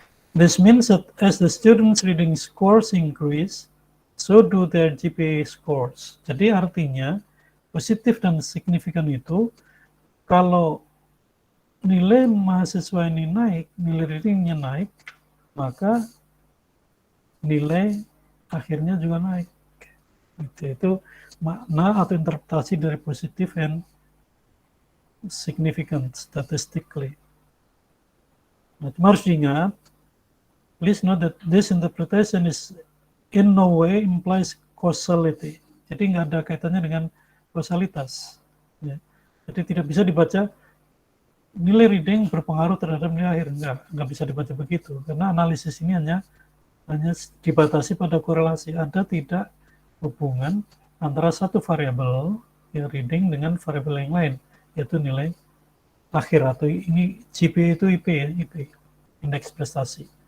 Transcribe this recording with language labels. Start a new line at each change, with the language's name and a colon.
English: This means that as the students' reading scores increase, so do their GPA scores.
Indonesian: Jadi artinya positif dan signifikan itu kalau nilai mahasiswa ini naik, nilai readingnya naik, maka nilai akhirnya juga naik. Itu makna atau interpretasi dari positif
English: and significant statistically.
Indonesian: Nah, cuma harus diingat,
English: please note that this interpretation is in no way implies causality.
Indonesian: Jadi nggak ada kaitannya dengan kausalitas. Ya. Jadi tidak bisa dibaca nilai reading berpengaruh terhadap nilai akhir. Nggak bisa dibaca begitu. Karena analisis ini hanya dibatasi pada korelasi. Ada tidak hubungan antara satu variabel yang reading dengan variabel yang lain, yaitu nilai akhir atau ini GPA itu IP ya, IP, indeks prestasi.